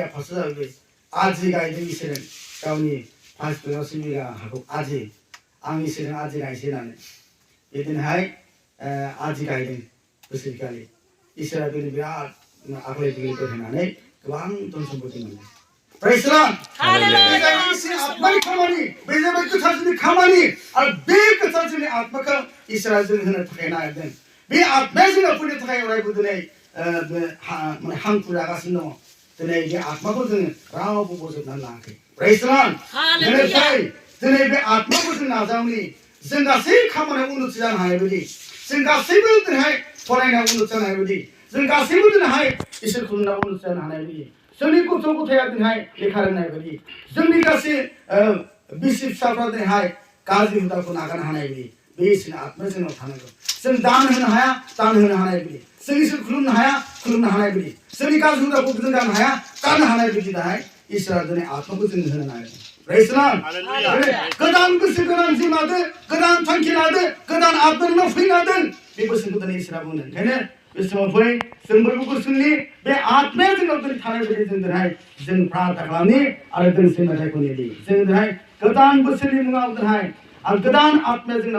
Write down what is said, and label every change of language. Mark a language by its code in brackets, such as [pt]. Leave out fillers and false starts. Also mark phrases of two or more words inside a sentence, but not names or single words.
[brx] फारसे जाबाय आजि गायदों इसोरो गावनि 5 बिगा 10 बिगा हाखौ आजि आं इसोरजों आजि गायसै होननानै बिदिनोहाय आजि गायदों बोसोरखालि इसोरा बेनो बिराद आग्लाय बिग्लायफोर होनानै गोबां धन सम्पति मोनो [en] praise the Lord [brx] हालेलुया इसोरनि आत्मानि खामानि बे जाबाय गोथारनि खामानि आरो बे गोथारनि आत्माखौ इसोरा जों होनो थाखाय नागिरदों बे आत्माया जोंनाव फैनो थाखाय अरायबो दिनै हांखुर जागासिनो दङ दिनै बे आत्माखौ जोङो रावबो बोजबनानै लायाखै [en] praise the Lord [brx] हालेलुया दिनै बे आत्माखौ जों नाजावनि जों गासै खामानियाव उन्नति जानो हानाय बायदि जों गासैबो दिनैहाय फरायनायाव उन्नति जानो हानाय बायदि जों गासैबो दिनैहाय इसोर खुलुमनायाव उन्नति जानो हानाय बायदि जोंनि गथ' गथाया दिनैहाय लेखा रोंनाय बायदि जोंनि गासै बिसि फिसाफ्रा दिनैहाय गाज्रि हुदाखौ नागारनो हानाय बायदि बे इसोरनि आत्माया जोंनाव थानांगौ जों दान होनो हाया दान होनो हानाय बायदि जों इसोर खुलुमनो हाया खुलुमनो हानाय बायदि जोंनि गाज्रि हुदाखौ जों गारनो हाया गारनो हानाय बायदि दाहाय इसोरा दिनै आत्माखौ जों होनो नागिरदों [en] praise the Lord [brx] गोदान गोसो गोदान जिउ लादो गोदान थांखि लादो गोदान आत्माजों फैनादों बे बोसोनखौ दिनै इसोरा बुंदों ओंखायनो बे समाव फै जों बयबो बोसोननि बे आत्माया जोंनाव दिनै थानाय बायदि जों दिनैहाय जों प्रार्थना खालामनि आरो दोंसे मेथाइखौ लिरनि जों दिनैहाय गोदान बोसोरनि मुङाव दिनैहाय आरो गोदान आत्माया जोंनाव